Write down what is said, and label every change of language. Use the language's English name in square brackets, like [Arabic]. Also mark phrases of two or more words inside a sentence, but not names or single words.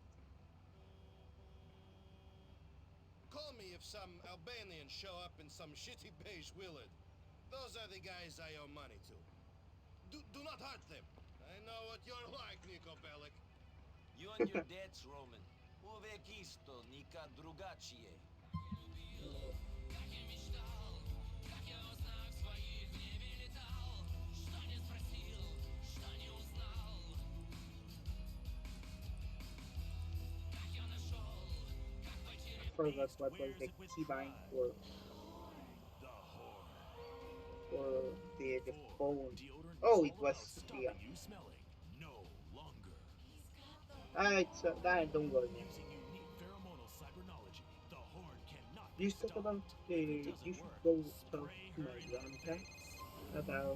[English] Call me if some Albanians show up in some shitty beige Willard. Those are the guys I owe money to. Do not hurt them. I know what you're like, Nico Bellic. You and your debts, Roman. [Serbian] Uvek isto, nikad drugačije. [English] I forgot what was the keybind for the phone. Oh, it was the don't worry, man. You should talk about you should go talk to my grandpa about